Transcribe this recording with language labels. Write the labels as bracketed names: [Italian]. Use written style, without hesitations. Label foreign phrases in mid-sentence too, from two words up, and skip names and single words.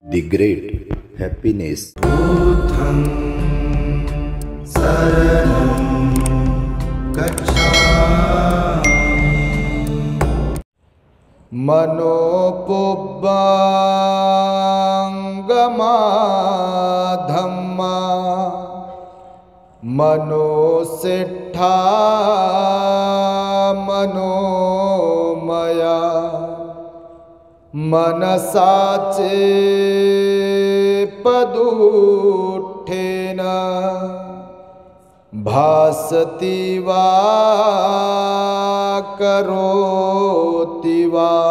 [English] The great happiness. [Pali] बुद्धं शरणं गच्छामि। मनोपुब्बंगमा धम्मा मनोसिट्ठा मनोमया मनसाचे पदुठेन भासति वा करोति वा